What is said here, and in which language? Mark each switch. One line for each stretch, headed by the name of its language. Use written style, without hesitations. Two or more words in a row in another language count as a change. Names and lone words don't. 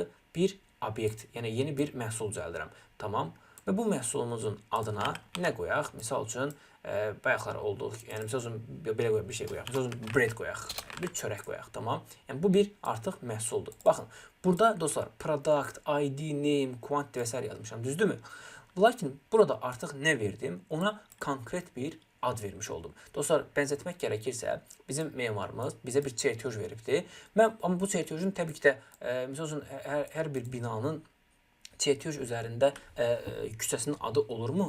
Azerbaijani: Bir obyekt, yəni yeni bir məhsul düzəldirəm. Tamam. Və bu məhsulumuzun adına nə qoyaq? Misal üçün, bayaqlar olduğu, yəni məsəl üçün belə qoyaq, bir şey qoyaq. Məsəl üçün bread qoyaq, bir çörək qoyaq, tamam? Yəni bu bir artıq məhsuldur. Baxın, burada dostlar
English: product, ID, name, quantity
Azerbaijani: və s. yazmışam, düzdürmü? Lakin burada artıq nə verdim? Ona konkret bir ad vermiş oldum. Dostlar, bənzətmək gərəkirsə, bizim memarımız bizə bir çertyoj veribdi. Amma bu çertyojun təbii ki də, məsəl üçün, hər bir binanın çertyoj üzərində küçəsinin adı olurmu?